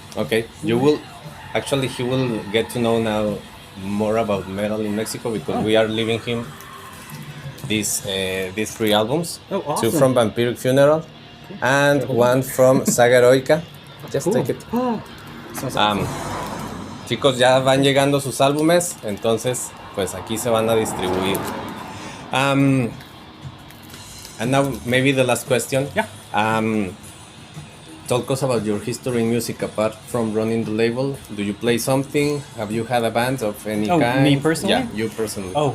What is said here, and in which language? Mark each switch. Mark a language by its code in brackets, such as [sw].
[en] Okay. You will actually he will get to know now more about metal in Mexico because we are leaving him these 3 albums. Oh, 2 awesome. from Vampiric Funeral and 1 from Saga Heroica. Just take it. Sounds awesome. [es] Chicos, ya van llegando sus álbumes, entonces pues aquí se van a distribuir. [en] And now maybe the last question. Yeah. Talk us about your history in music apart from running the label. Do you play something? Have you had a band of any kind? Me personally? Yeah, you personally.